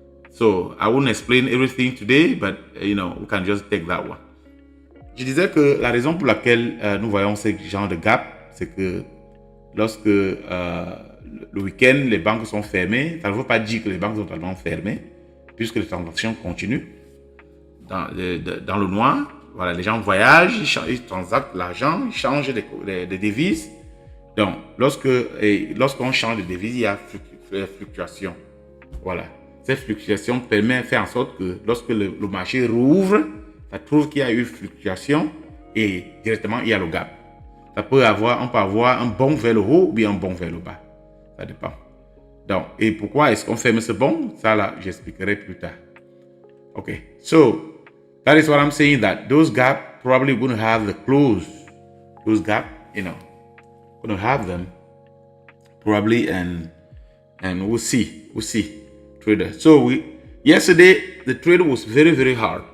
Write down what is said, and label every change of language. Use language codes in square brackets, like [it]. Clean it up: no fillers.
[en] So I won't explain everything today, but you know, we can just take that one. [fr] Je disais que la raison pour laquelle nous voyons ce genre de gap, c'est que lorsque le week-end, les banques sont fermées, ça ne veut pas dire que les banques sont totalement fermées, puisque les transactions continuent dans le noir. Voilà, les gens voyagent, ils transactent l'argent, ils changent des devises. Donc, lorsqu'on change de devise, il y a fluctuation. Voilà. Cette fluctuation fait en sorte que lorsque le marché rouvre, ça trouve qu'il y a eu fluctuation et directement il y a le gap. On peut avoir un bond vers le haut ou bien un bond vers le bas. Ça dépend. Donc, et pourquoi est-ce qu'on ferme ce bond? Ça là, j'expliquerai plus tard. [en] Okay, so that is what I'm saying, that those gap probably going to have the close. Those gap, you know, going to have them probably, and we'll see. Trader. So yesterday the trade was very, very hard.